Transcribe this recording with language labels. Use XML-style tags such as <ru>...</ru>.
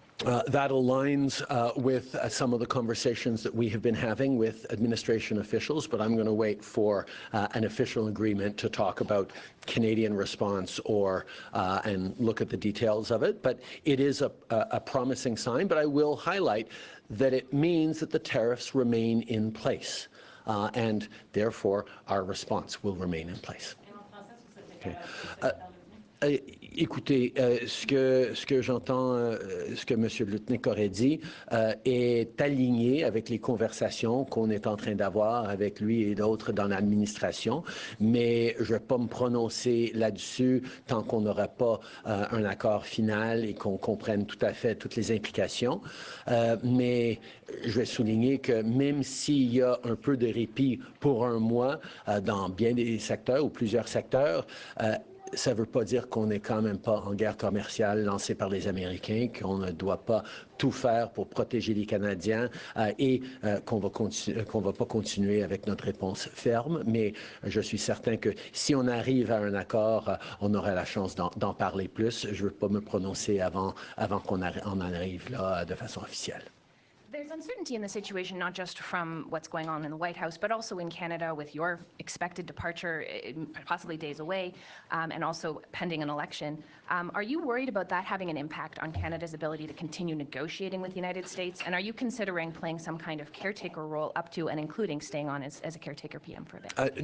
<en>That aligns with some of the conversations that we have been having with administration officials, but I'm going to wait for an official agreement to talk about Canadian response or and look at the details of it. But it is a promising sign, but I will highlight that it means that the tariffs remain in place, and therefore our response will remain in place. Okay.</en> <fr>Écoutez, ce que j'entends, ce que M. Letnick aurait dit, est aligné avec les conversations qu'on est en train d'avoir avec lui et d'autres dans l'administration, mais je ne vais pas me prononcer là-dessus tant qu'on n'aura pas un accord final et qu'on comprenne tout à fait toutes les implications. Mais je vais souligner que même s'il y a un peu de répit pour un mois dans bien des secteurs ou plusieurs secteurs, ça ne veut pas dire qu'on n'est quand même pas en guerre commerciale lancée par les Américains, qu'on ne doit pas tout faire pour protéger les Canadiens et qu'on ne va pas continuer avec notre réponse ferme. Mais je suis certain que si on arrive à un accord, on aura la chance d'en parler plus. Je ne veux pas me prononcer avant qu'on en arrive là de façon officielle.</fr> <en>There's uncertainty in the situation, not just from what's going on in the White House, but also in Canada with your expected departure, possibly days away, and also pending an election. Are you worried about that having an impact on Canada's ability to continue negotiating with the United States? And are you considering playing some kind of caretaker role up to and including staying on as a caretaker PM for a bit?</en>